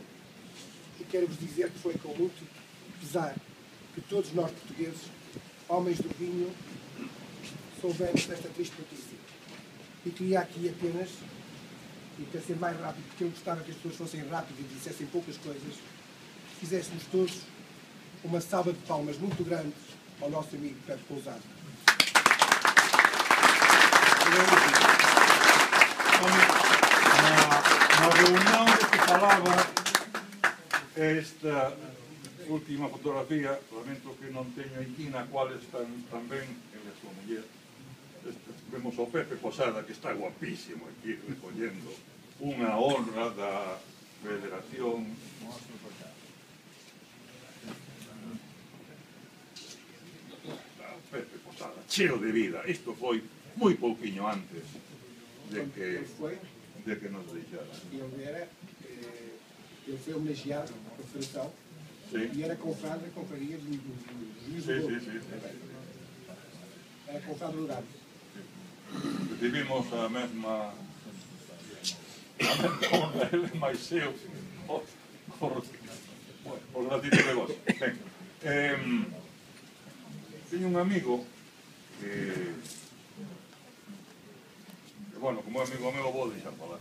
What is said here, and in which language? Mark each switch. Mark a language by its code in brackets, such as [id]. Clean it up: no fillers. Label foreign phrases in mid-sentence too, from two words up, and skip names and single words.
[pt] E quero-vos dizer que foi com muito pesar que todos nós portugueses, homens do vinho, soubemos desta triste notícia. E queria aqui apenas, e para ser mais rápido, porque eu gostava que as pessoas fossem rápidas e dissessem poucas coisas, fizéssemos todos uma salva de palmas muito grande ao nosso amigo Pepe Pousada. [gl] Na reunión de que falaba esta última fotografía, lamento que non teño aquí, na cual están tamén el e a súa muller. Vemos ao Pepe Pousada, que está guapísimo aquí recollendo unha honra da Federación Pepe Pousada, cheo de vida. Isto foi moi pouquiño antes de que nos deixara. [pt] Ele foi homenageado pela Federação e era confrade da Confraria do Juiz do Douro. Era confrade honorário. [gl] Recibimos a mesma honra, ele máis eu, por gratitud de vos. Teño un amigo que, bueno, como é amigo meu, vou deixar falar.